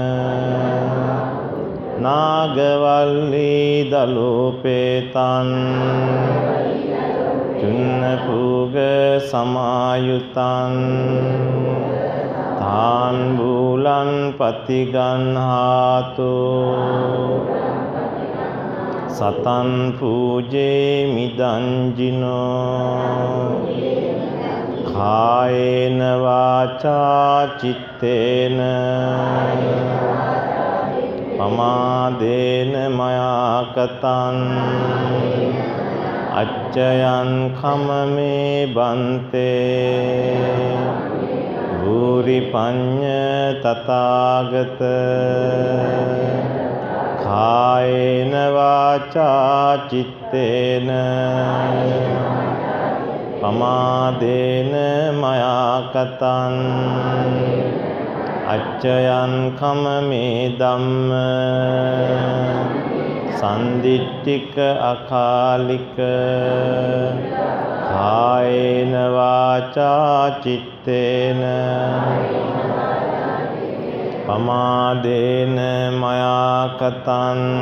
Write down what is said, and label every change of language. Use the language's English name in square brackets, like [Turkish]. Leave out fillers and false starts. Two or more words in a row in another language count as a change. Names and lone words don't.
[Pali] නාගවල්ලී දලෝපේතං චුන්නපූග සමායුතං තාන් බූලං පතිගන්හාතු සතන් පූජේ මිදංජිනෝ කායේන වාචා චිත්තේන පමාදේන මයා කතං අච්චයන් කමමේ බන්තේ භූරි පඤ්ඤ තථාගත කායේන වාචා චිත්තේන පමාදේන මයා කතං අච්චයන් කමමේ ධම්ම සන්දිට්ඨික අකාලික කායේන වාචා චිත්තේන පමාදේන මයා කතං